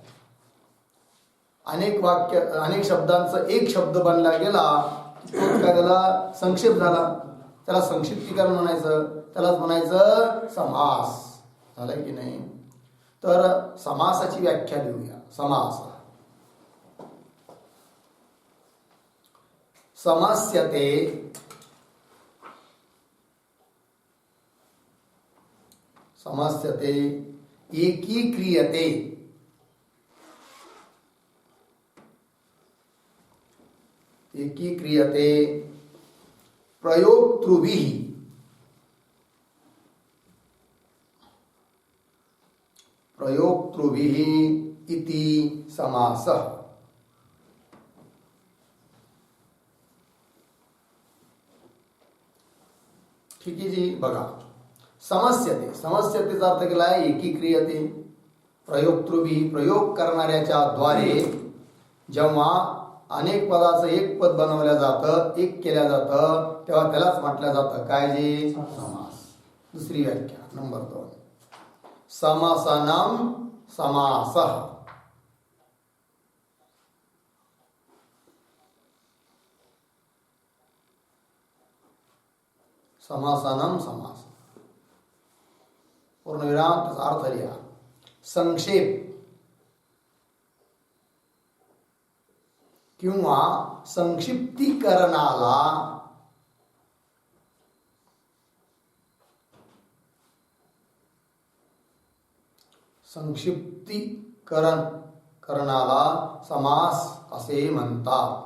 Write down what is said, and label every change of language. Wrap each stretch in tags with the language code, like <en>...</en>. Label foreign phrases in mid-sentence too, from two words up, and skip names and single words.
<mr>अनेक शब्दांचा एक शब्द बनला गेला तो काय त्याला संक्षेप झाला. त्याला संक्षिप्तीकरण म्हणायचं. त्यालाच म्हणायचं समास. झालं की नाही. तर समासाची व्याख्या देऊया.</mr> <sa>समास समास्यते एकीक्रियते प्रयोक्तृभिः इति समासः.</sa> <mr>ठीक आहे जी. बघा समस्यतेचा अर्थ केला आहे एकीक्रियते. प्रयोक्तृभिः प्रयोग करणाऱ्याच्या द्वारे जेव्हा अनेक पदाचं एक पद बनवलं जातं एक केल्या जातं तेव्हा त्यालाच म्हटलं जातं काय जे समास. दुसरी व्याख्या नंबर 2</mr> <sa>समसनम समासः. समासनम समास</sa> <mr>पूर्णविराम त्याचा अर्थ लिहा. संक्षेप किंवा संक्षिप्तीकरणाला करणाला समास असे म्हणतात.</mr>